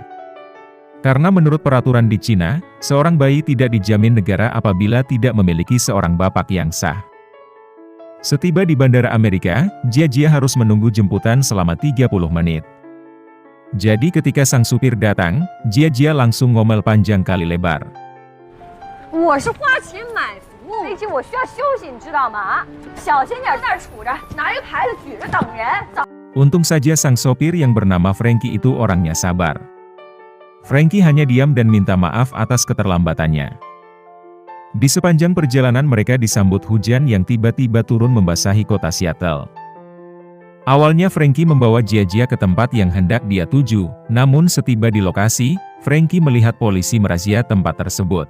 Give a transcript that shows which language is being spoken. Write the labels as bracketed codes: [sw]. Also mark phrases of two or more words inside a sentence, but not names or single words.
[id] Karena menurut peraturan di Cina, seorang bayi tidak dijamin negara apabila tidak memiliki seorang bapak yang sah. Setiba di Bandara Amerika, Jia Jia harus menunggu jemputan selama 30 menit. Jadi ketika sang supir datang, Jia Jia langsung ngomel panjang kali lebar. [zh] 我是花钱买服务，飞机我需要休息，你知道吗？小心点，在那儿杵着，拿一个牌子举着等人。 [id] Untung saja sang sopir yang bernama Frankie itu orangnya sabar. Frankie hanya diam dan minta maaf atas keterlambatannya. Di sepanjang perjalanan mereka disambut hujan yang tiba-tiba turun membasahi kota Seattle. Awalnya Frankie membawa Jia Jia ke tempat yang hendak dia tuju, namun setiba di lokasi, Frankie melihat polisi merazia tempat tersebut.